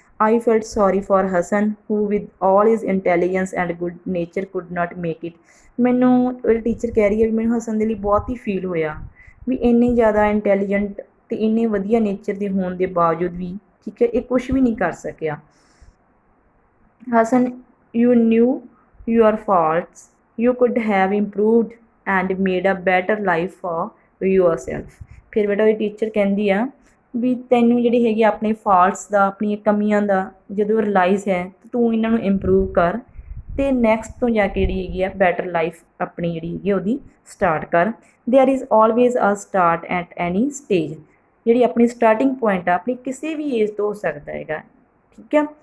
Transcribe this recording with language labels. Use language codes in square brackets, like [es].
[en] I felt sorry for Hasan who with all his intelligence and good nature could not make it. [pa] ਮੈਨੂੰ teacher ਕਹਿ ਰਹੀ ਹੈ ਵੀ ਮੈਨੂੰ ਹਸਨ ਦੇ ਲਈ ਬਹੁਤ ਹੀ ਫੀਲ ਹੋਇਆ ਵੀ ਇੰਨੀ ਜ਼ਿਆਦਾ ਇੰਟੈਲੀਜੈਂਟ ਅਤੇ ਇੰਨੇ ਵਧੀਆ ਨੇਚਰ ਦੇ ਹੋਣ ਦੇ ਬਾਵਜੂਦ ਵੀ, ਠੀਕ ਹੈ, ਇਹ ਕੁਛ ਵੀ ਨਹੀਂ ਕਰ ਸਕਿਆ। [en] Hasan, you knew your faults, you could have improved and made a better life for yourself। [pa] ਫਿਰ ਬੇਟਾ ਉਹ ਟੀਚਰ ਕਹਿੰਦੀ ਆ ਵੀ ਤੈਨੂੰ ਜਿਹੜੀ ਹੈਗੀ ਆਪਣੇ ਫਾਲਟਸ ਦਾ, ਆਪਣੀਆਂ ਕਮੀਆਂ ਦਾ ਜਦੋਂ ਰਿਲਾਈਜ਼ ਹੈ ਤੂੰ ਇਹਨਾਂ ਨੂੰ ਇੰਪਰੂਵ ਕਰ, ਅਤੇ ਨੈਕਸਟ ਤੋਂ ਜਾ ਕੇ ਜਿਹੜੀ ਹੈਗੀ ਆ ਬੈਟਰ ਲਾਈਫ ਆਪਣੀ ਜਿਹੜੀ ਹੈਗੀ ਉਹਦੀ ਸਟਾਰਟ ਕਰ। [en] There is always a start at any stage. [pa] ਜਿਹੜੀ ਆਪਣੀ ਸਟਾਰਟਿੰਗ ਪੁਆਇੰਟ ਆ ਆਪਣੀ ਕਿਸੇ ਵੀ ਏਜ ਤੋਂ ਹੋ ਸਕਦਾ ਹੈਗਾ, ਠੀਕ ਹੈ।